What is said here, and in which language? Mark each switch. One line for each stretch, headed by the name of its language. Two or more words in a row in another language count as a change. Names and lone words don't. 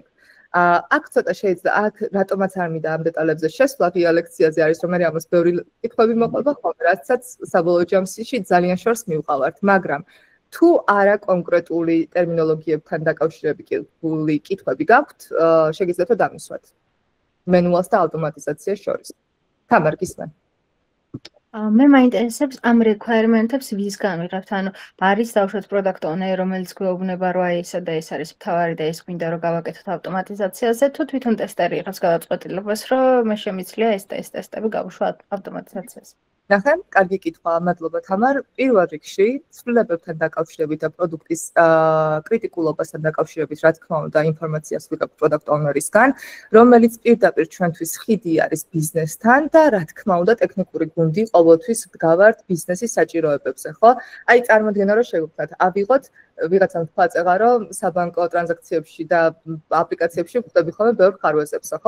Georgian: აქ ცოტა შეიძლება აქ რატომაც არ მინდა ამ დეტალებზე შესვლა, ღია ლექციაზე არის, რომ მე ამას ბევრი კითხვები მოყვება ხოლმე, რასაც საბოლოო ჯამში ძალიან შორს მივყავართ, მაგრამ თუ არა კონკრეტული ტერმინოლოგიებთან დაკავშირებული კითხვები გაქვთ, შეგიძლიათ დამისვათ მენუალს და ავტომატიზაციას შორის. თამარ, გისმენ. მე მაინტერესებს ამ requirement-ებს ვის გამიღებთ, ანუ არის დავუშვათ
English: product owner,
Georgian: რომელიც გვეუბნება, რომ აი ესა და ეს არის მთავარი და ეს გვინდა რომ გავაკეთოთ ავტომატიზაციაზე, თუ თვითონ ტესტერი იღებს გადაწყვეტილებას, რომ მე შემიძლია ეს და ეს ტესტები გავუშვა ავტომატიზაციაზე. ნახე, კარგი კითხვა, მადლობა თამარ. პირველ რიგში, ცვლილებებთან დაკავშირებით და პროდუქტის კრიტიკულობასთან დაკავშირებით, რა თქმა უნდა, ინფორმაციას ვიღებთ
English: product owner-
Georgian: ისგან, რომელიც პირდაპირ ჩვენთვის ხიდი არის ბიზნესთან და რა თქმა უნდა, ტექნიკური გუნდი ყოველთვის დგავართ ბიზნესის საჭიროებებზე, ხო? აი, წარმოიდგინე, რომ შეგვიძლიათ ავიღოთ ვიღაცამ თქვა წეღარო საბანკო ტრანზაქციებში და აპლიკაციებში ხვდები ხოლმე ბევრ ხარვეზებს, ხო?